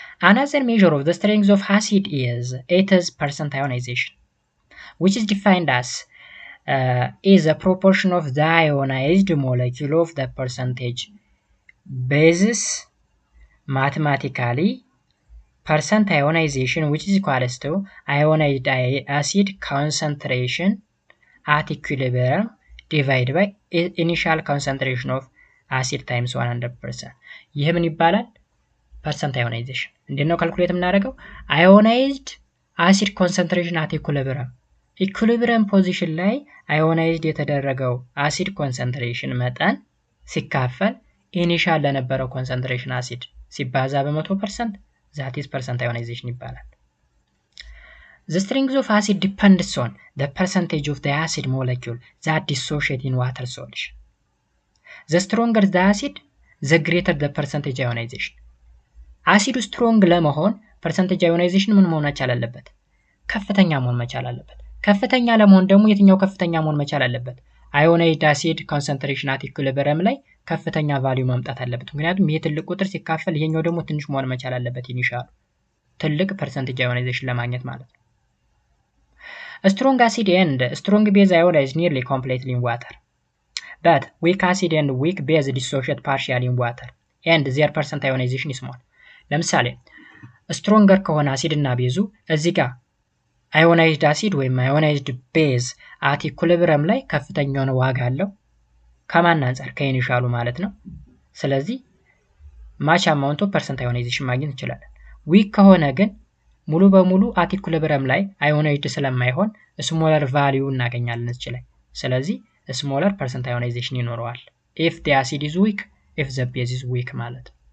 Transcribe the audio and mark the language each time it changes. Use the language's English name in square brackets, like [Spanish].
[English] Another measure of the strength of acid is its percent ionization, which is defined as is a proportion of the ionized molecule of the percentage bases mathematically percent ionization which is equals to ionized acid concentration at equilibrium divided by initial concentration of acid times 100%. [Amharic] ይህ ምን ይባላል? [English] percent ionization። [Amharic] እንዴት ነው ካልኩሌት የምናደርገው? [English] ionized acid concentration at equilibrium position [Amharic] ላይ ionized የተደረገው acid concentration መጠን ሲካፈል initial ለነበረው concentration acid ሲባዛ በ100% [English] that is percent ionization [Amharic] ይባላል። [English] The strength of acid depends on the percentage of the acid molecule that dissociate in water solution. The stronger the acid, the greater the percentage ionization. [Amharic] አሲዱ ስትሮንግ ለመሆን percentage ionization ምን መሆን መቻል አለበት? ከፍተኛ መሆን መቻል አለበት። ከፍተኛ ለመሆን ደግሞ የትኛው ከፍተኛ መሆን መቻል አለበት? [English] ionized acid concentration at equilibrium [Amharic] ላይ ከፍተኛ ቫልዩ ማምጣት አለበት። ምክንያቱም ይሄ ትልቅ ቁጥር ሲካፈል ይሄኛው ደግሞ ትንሽ መሆን መቻል አለበት። ኢኒሻል ትልቅ percentage ionization ለማግኘት ማለት ነው። [English] A strong acid and strong base ionize nearly completely in water. But weak acid and weak base dissociate partially in water and their percent ionization is small. [Amharic] ለምሳሌ stronger ከሆነ አሲድ እና ቤዙ እዚህ ጋር [English] ionized acid [Amharic] ወይም [English] ionized base at equilibrium [Amharic] ላይ ከፍተኛ የሆነ ዋጋ አለው ከማን አንፃር ከኢኒሻሉ ማለት ነው። ስለዚህ [English] match amount of percent ionization [Amharic] ማግኘት እንችላለን። weak ከሆነ ግን ሙሉ በሙሉ [English] at equilibrium [Amharic] ላይ ionized ስለማይሆን [English] smaller value [Amharic] እናገኛለን እዚህ ላይ። ስለዚህ [English] smaller percent ionization [Amharic] ይኖረዋል [English] if the acid is weak, [Amharic] if the base is weak ማለት።